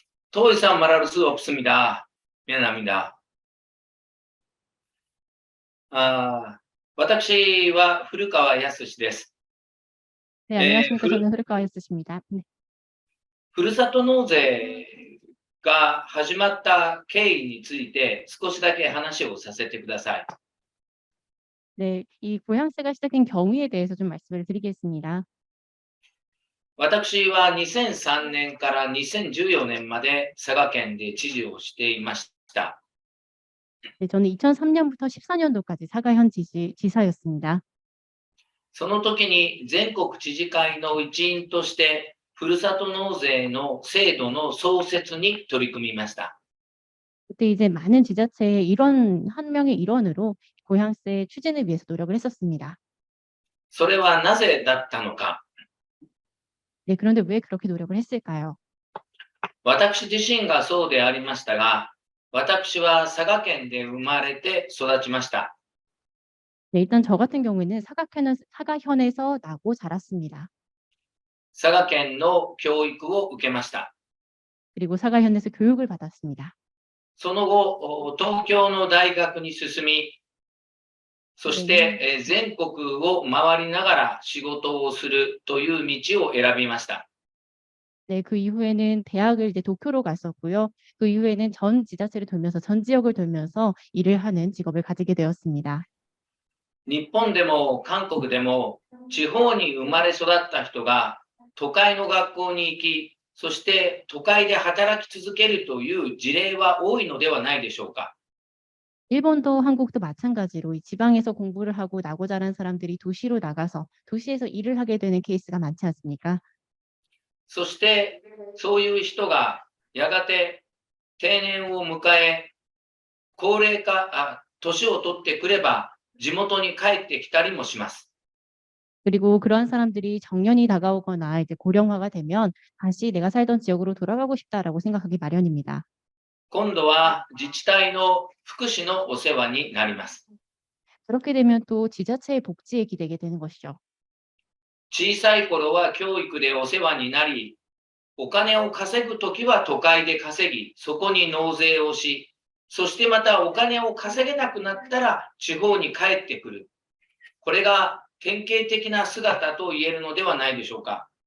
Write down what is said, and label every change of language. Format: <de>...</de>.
<ko>더 이상 말할 수 없습니다. 미안합니다.</ko> <ja>私は古川康です。</ja> <ko>네, 안녕하십니까. 저는 후루카와 야스시입니다. 네.</ko> <ja>ふるさと納税が始まった経緯について少しだけ話をさせてください。</ja> <ko>네, 이 고향세가 시작된 경위에 대해서 좀 말씀을 드리겠습니다.</ko> <ja>私は2003年から2014年まで佐賀県で知事をしていました。</ja> <ko>네, 저는 2003년부터 14년도까지 사가현 지사였습니다.</ko> <ja>その時に全国知事会の一員としてふるさと納税の制度の創設に取り組みました。</ja> <ko>그때 이제 많은 지자체의 한 명의 일원으로 고향세 추진을 위해서 노력을 했었습니다.</ko> <ja>それはなぜだったのか。</ja> <ko>네, 그런데 왜 그렇게 노력을 했을까요?</ko> <ja>私自身がそうでありましたが、私は佐賀県で生まれて育ちました。</ja> <ko>네, 일단 저 같은 경우에는 사가현에서 나고 자랐습니다.</ko> <ja>佐賀県の教育を受けました。</ja> <ko>그리고 사가현에서 교육을 받았습니다.</ko> <ja>その後、東京の大学に進み、そして全国を回りながら仕事をするという道を選びました。</ja> <ko>네, 그 이후에는 대학을 이제 도쿄로 갔었고요. 그 이후에는 전 지자체를 돌면서 전 지역을 돌면서 일을 하는 직업을 가지게 되었습니다.</ko> <ja>日本でも韓国でも地方に生まれ育った人が都会の学校に行き、そして都会で働き続けるという事例は多いのではないでしょうか。</ja> <ko>일본도 한국도 마찬가지로 이 지방에서 공부를 하고 나고 자란 사람들이 도시로 나가서 도시에서 일을 하게 되는 케이스가 많지 않습니까?</ko> <ja>そしてそういう人がやがて定年を迎え、高齢化、年を取ってくれば地元に帰ってきたりもします。</ja> <ko>그리고 그런 사람들이 정년이 다가오거나 이제 고령화가 되면 다시 내가 살던 지역으로 돌아가고 싶다라고 생각하기 마련입니다.</ko> <ja>今度は自治体の福祉のお世話になります。</ja> <ko>그렇게 되면 또 지자체의 복지에 기대게 되는 것이죠.</ko> <ja>小さい頃は教育でお世話になり、お金を稼ぐときは都会で稼ぎ、そこに納税をし、そしてまたお金を稼げなくなったら地方に帰ってくる。これが典型的な姿と言えるのではないでしょうか。</ja>